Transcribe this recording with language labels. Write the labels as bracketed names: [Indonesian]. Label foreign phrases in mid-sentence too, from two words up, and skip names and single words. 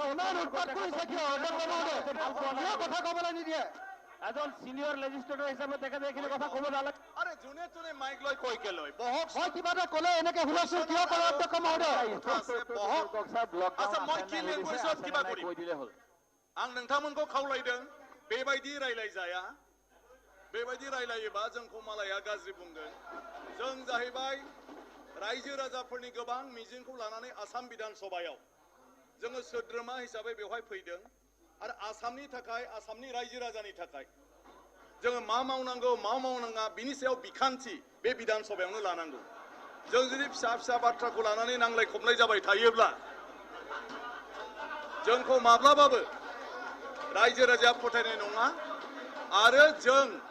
[Assamese] ইমান উৎপাত কৰিছে কিয় অধ্যক্ষ মহোদয়? কিয় কথা ক'বলৈ নিদিয়ে? এজন সিনিয়ৰ লেজিস্লেটৰ হিচাপে তেখেতে এইখিনি কথা ক'ব নালাগে। আৰে যোনে যোনে মাইক লৈ কৈকে লয় বহক। মই কিবা এটা ক'লে এনেকে হুলস্থুল কিয় কৰে অধ্যক্ষ মহোদয়? আচ্ছা মই কি লিং কৰিছো কিবা কৰিম [Bodo] आं नोंथांमोनखौ खावलायदों बेबायदि रायलाय जाया बेबायदि रायलायोबा जोंखौ मालाया गाज्रि बुंगोन जों जाहैबाय रायजो राजाफोरनि गोबां मिजिंखौ लानानै आसाम बिधान सभायाव जोङो सोद्रोमा हिसाबै बेवहाय फैदों आरो आसामनि थाखाय आसामनि रायजो राजानि थाखाय जोङो मा मावनांगौ मा मावनाङा बिनि सायाव बिखान्थि बे बिधान सभायावनो लानांगौ जों जुदि फिसा फिसा बाथ्राखौ लानानै नांलाय खमलाय जाबाय थायोब्ला जोंखौ माब्लाबाबो रायजो राजाया फोथायनाय नङा आरो जों